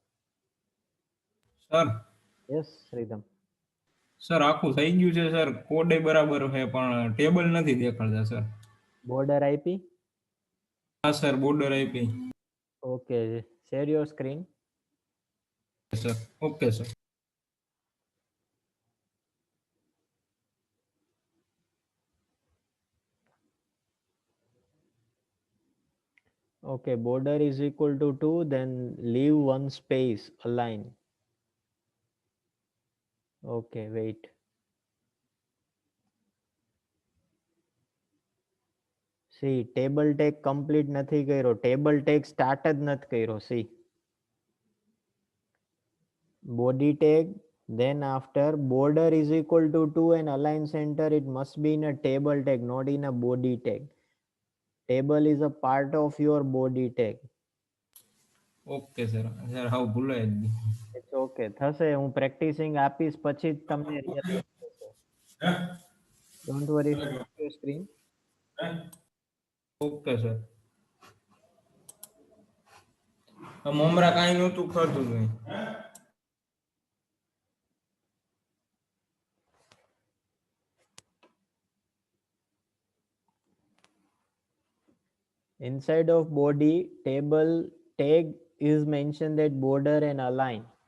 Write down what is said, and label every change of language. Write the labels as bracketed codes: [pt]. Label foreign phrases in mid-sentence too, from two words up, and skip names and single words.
[gu] સર [en] Yes, Sridham. [gu] સર આખું થઈ ગયું છે સર, કોડ બરાબર છે પણ ટેબલ નથી દેખાડતા સર. [en] Border IP? [gu] હા સર, બોર્ડર આપી. [en] Okay, share your screen. [gu] સર ઓકે સર. [en] Okay, border is equal to 2, then leave one space, align. Okay, wait. See, table tag complete [gu] નથી કર્યો. [en] Table tag start [gu] જ નથી કર્યો. [en] See. Body tag, then after border is equal to 2 and align center, it must be in a table tag, not in a body tag. Table is a part of your body tag. [gu] ઓકે સર. સર હાવ ભૂલાય જ ગયું. [en] It's okay. [gu] થશે, હું પ્રેક્ટિસિંગ આપીશ પછી જ તમને રિયલાઇઝ થશે. [en] Don't worry, your screen. [gu] ઓકે સર. મમરા કાંઈ નહોતું ખાધું મેં. [en] Inside of body table tag is mentioned that border and align.